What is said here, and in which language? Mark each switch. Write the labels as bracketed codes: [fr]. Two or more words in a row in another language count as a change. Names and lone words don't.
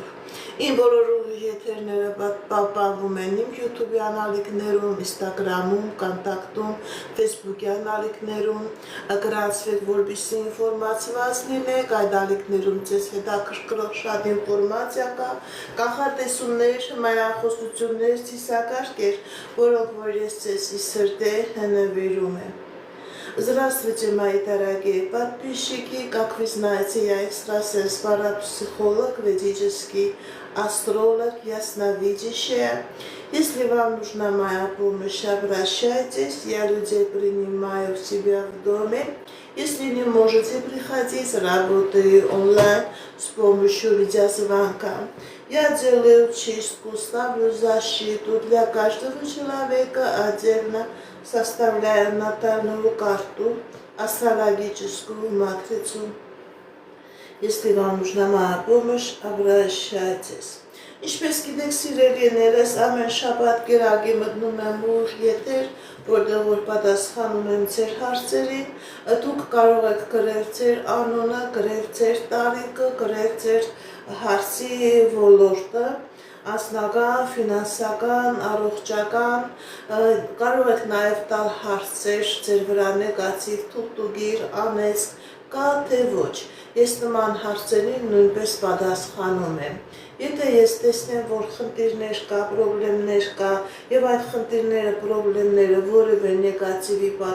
[hy] Իմ բոլոր եթերները պահպանվում են իմ YouTube-ի անալիքներում, Instagram-ում, Կոնտակտում, Facebook-ի անալիքներում, գրանցվեք, որպեսզի ինֆորմացված լինեք, այդ ալիքներում ձեզ հետաքրքրող շատ ինֆորմացիա кա, կանխատեսումներ, մանրախոսություններ, цիսակարգեր, որոնք որ ես ձեզ սրտե նվիրում եմ։ [ru] Здравствуйте, мои дорогие подписчики! Как вы знаете, я экстрасенс, парапсихолог, ведический астролог, ясновидящая. Если вам нужна моя помощь, обращайтесь. Я людей принимаю к себе в доме. Если не можете приходить, работаю онлайн с помощью видеозвонка. Я делаю чистку, ставлю защиту для каждого человека отдельно. Составляю натальную карту, астрологическую матрицу. Если вам нужна моя помощь, обращайтесь. [hy] Ինչպես գիտեք, սիրելիներս, ամեն շաբաթ կերակի մտնում եմ ուր եթեր, որտեղ որ պատասխանում եմ ձեր հարցերին, դուք կարող եք գրել ձեր անունը, գրել ձեր տարիքը, գրել ձեր հարցի ոլորտը, անձնական, ֆինանսական, առողջական, կարող եք նաև տալ հարցեր ձեր վրա նեգատիվ, թուղթուգիր, անեծք, կա թե ոչ, ես նման հարցերին նույնպես պատասխանում եմ։ Եթե ես տեսնեմ, որ խնդիրներ կա, պրոբլեմներ կա, եւ այդ խնդիրները, պրոբլեմները որևէ նեգատիվի